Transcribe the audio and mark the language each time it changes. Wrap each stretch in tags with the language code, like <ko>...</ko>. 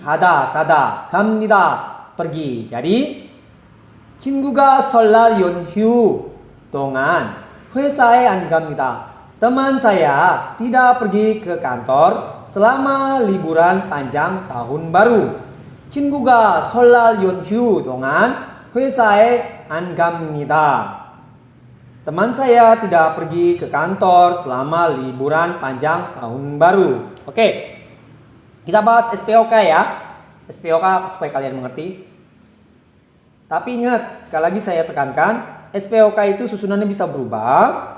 <ko>가다, 갑니다,</ko> <id>pergi. Jadi,</id> <ko>친구가 설날 연휴 동안 회사에 안 갑니다.</ko> <id>Teman saya tidak pergi ke kantor selama liburan panjang tahun baru.</id> <ko>친구가 설날 연휴 동안 회사에 안 갑니다.</ko> <id>Teman saya tidak pergi ke kantor selama liburan panjang tahun baru. Oke, kita bahas SPOK ya. SPOK supaya kalian mengerti. Tapi ingat, sekali lagi saya tekankan, SPOK itu susunannya bisa berubah.</id>